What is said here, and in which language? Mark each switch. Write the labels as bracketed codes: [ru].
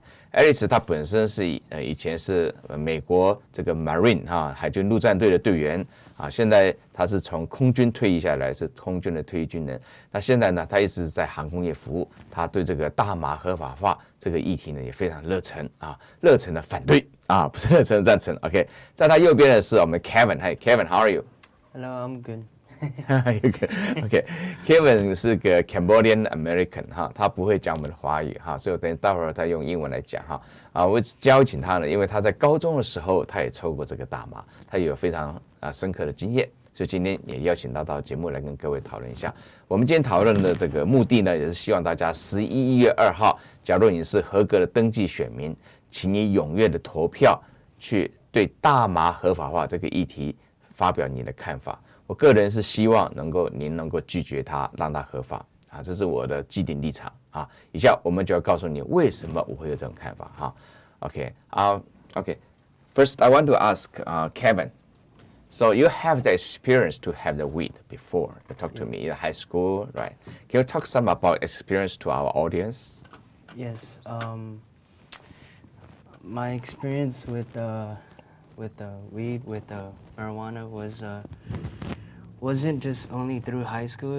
[zh] Alice 她本身是以前是美国这个 Marine 海军陆战队的队员现在她是从空军退役下来，是空军的退役军人。那现在呢，她一直在航空业服务，她对这个大麻合法化这个议题呢也非常热忱热忱的反对不是热忱的赞成。 OK， 在她右边的是我们 Kevin。 [en] Hi Kevin，how are you? [zh] Hello, I'm good. Kevin 是个 [en] Cambodian American [zh] 他不会讲我们的华语所以我等待会儿他用英文来讲我邀请他呢，因为他在高中的时候他也抽过这个大麻，他也有非常深刻的经验，所以今天也邀请他到节目来跟各位讨论一下。我们今天讨论的这个目的呢，也是希望大家11月2号，假如你是合格的登记选民，请你踊跃的投票，去对大麻合法化这个议题发表你的看法。我个人是希望您能够拒绝它，让它合法这是我的既定立场以下我们就要告诉你为什么我会有这种看法OK. [en] First, I want to ask Kevin. So you have the experience to have the weed before. You talk to me in high school, right? Can you talk some about experience to our audience? Yes. My experience with the weed, with the marijuana wasn't just only through high school.